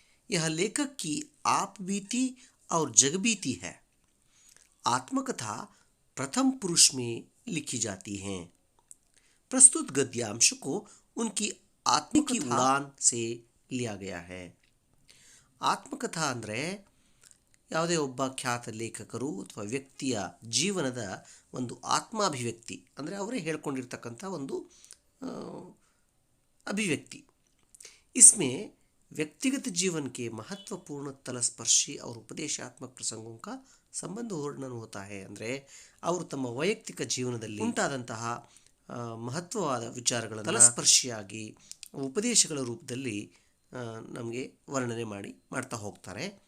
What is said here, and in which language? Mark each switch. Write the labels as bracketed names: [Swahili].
[Hindi] यह लेखक की आपबीती और जगबीती है। आत्मकथा प्रथम पुरुष में लिखी जाती हैं। प्रस्तुत गद्यांश को उनकी आत्मिकी उड़ान से लिया गया है। [Kannada] ಆತ್ಮಕಥಾ ಅಂದರೆ ಯಾವುದೇ ಒಬ್ಬ ಖ್ಯಾತ ಲೇಖಕರು ಅಥವಾ ವ್ಯಕ್ತಿಯ ಜೀವನದ ಒಂದು ಆತ್ಮಾಭಿವ್ಯಕ್ತಿ, ಅಂದರೆ ಅವರೇ ಹೇಳ್ಕೊಂಡಿರ್ತಕ್ಕಂಥ ಒಂದು अभिव्यक्ति। [Hindi] इसमें व्यक्तिगत जीवन के महत्वपूर्ण, तलस्पर्शी और उपदेशात्मक प्रसंगों का ಸಂಬಂಧ ವರ್ಣನ होता है। [Kannada] ಅಂದರೆ ಅವರು ತಮ್ಮ ವೈಯಕ್ತಿಕ ಜೀವನದಲ್ಲಿ ಉಂಟಾದಂತಹ ಮಹತ್ವವಾದ ವಿಚಾರಗಳನ್ನು ತಲಸ್ಪರ್ಶಿಯಾಗಿ ಉಪದೇಶಗಳ ರೂಪದಲ್ಲಿ ನಮಗೆ ವರ್ಣನೆ ಮಾಡ್ತಾ ಹೋಗ್ತಾರೆ।